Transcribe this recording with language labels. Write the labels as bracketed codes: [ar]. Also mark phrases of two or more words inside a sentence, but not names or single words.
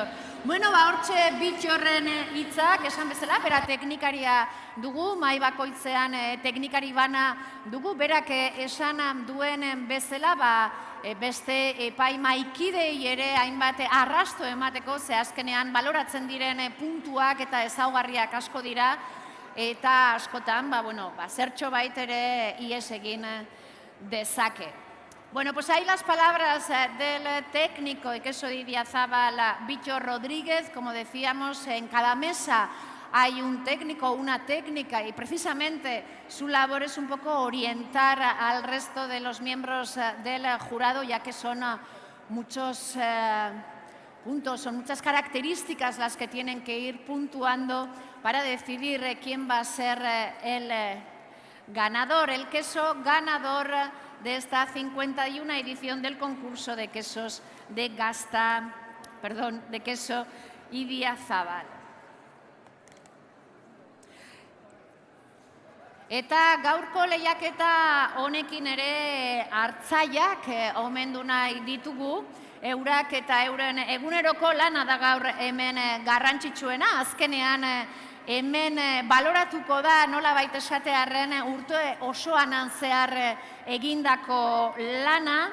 [eu] Hortxe Bitxorren hitzak esan bezala, bera teknikaria dugu, mai bakoitzean teknikari bana dugu, berak esan duen bezala, beste epaimaikidei ere hainbat arrasto emateko, ze azkenean baloratzen diren puntuak eta ezaugarriak asko dira, eta askotan, zertxo bait ere ihes egin dezake. [es] Pues ahí las palabras del técnico de queso de Idiazabal, Bitxor Rodríguez. Como decíamos, en cada mesa hay un técnico o una técnica y precisamente su labor es un poco orientar al resto de los miembros del jurado, ya que son muchos puntos, son muchas características las que tienen que ir puntuando para decidir quién va a ser el ganador, el queso ganador de esta 51 edición del concurso de quesos de de queso Idiazabal. [eu] Eta gaurko lehiaketa honekin ere hartzaiak omendu nahi ditugu, eurak eta euren eguneroko lana da gaur hemen garrantzitsuena, azkenean hemen baloratuko da nolabait esatearren urte osoan zehar egindako lana.